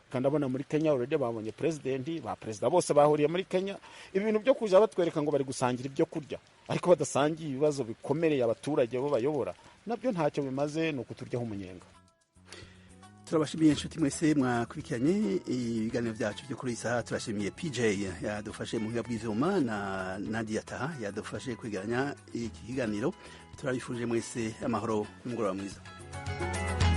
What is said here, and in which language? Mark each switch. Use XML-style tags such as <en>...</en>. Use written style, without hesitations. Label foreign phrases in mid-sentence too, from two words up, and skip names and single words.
<rw>Kandi abona muri Kenya already babonye presidenti, ba perezida bose bahuriye muri Kenya, ibintu byo kuja batwereka ngo bari gusangira ibyo kurya, ariko badasangiye ibibazo bikomereye abaturage bo bayobora, nabyo ntacyo bimaze, no kuturyaho umunyenga.</rw> <rn>turabashimiye inshuti mwese mwakurikiranye ibiganiro byacu byo kuri iyi saha. turashimiye PJ yadufashe mu buhinga bw'ivyuma na Nadia Taha yadufashe kwiganya iki kiganiro. turabifurije mwese amahoro n'umugoroba mwiza.</rn>